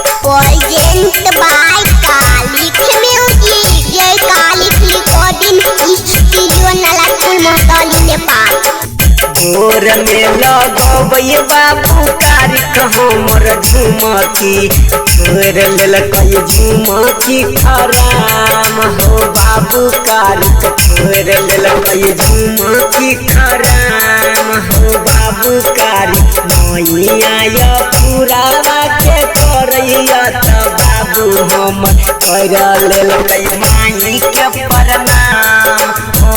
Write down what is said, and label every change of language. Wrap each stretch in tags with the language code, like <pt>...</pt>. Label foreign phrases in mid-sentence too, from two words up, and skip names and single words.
<en>Present by Kalik Music. Jai Kalik Recording Studio Nalatpur Mohtoli Nepal.</en> <mai>गोर में लगबै बाबू कारिक हमर झुमकी छोड़ लेलकै झुमकी खराम हो बाबू कारिक छोड़ लेलकै झुमकी खराम हो बाबू कारिक मैया पुरावा के करैया त बाबू हमर कर लेलकै माई के प्रणाम हो</mai>